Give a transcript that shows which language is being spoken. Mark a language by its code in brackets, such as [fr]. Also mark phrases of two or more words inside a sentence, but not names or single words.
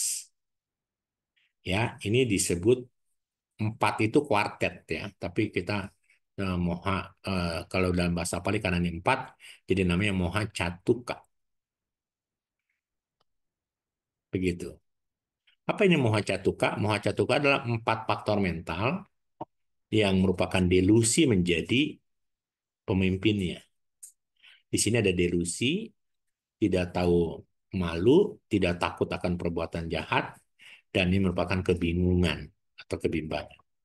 [id] Ya, ini disebut 4 itu kuartet ya, tapi kita moha kalau dalam bahasa Pali karena ini 4, jadi namanya [pi] moha catuka. [id] Begitu. Apa ini [pi] moha catuka? Moha catuka [id] adalah 4 faktor mental yang merupakan delusi menjadi pemimpinnya. Di sini ada delusi, tidak tahu malu, tidak takut akan perbuatan jahat, dan ini merupakan kebingungan atau kebimbangan.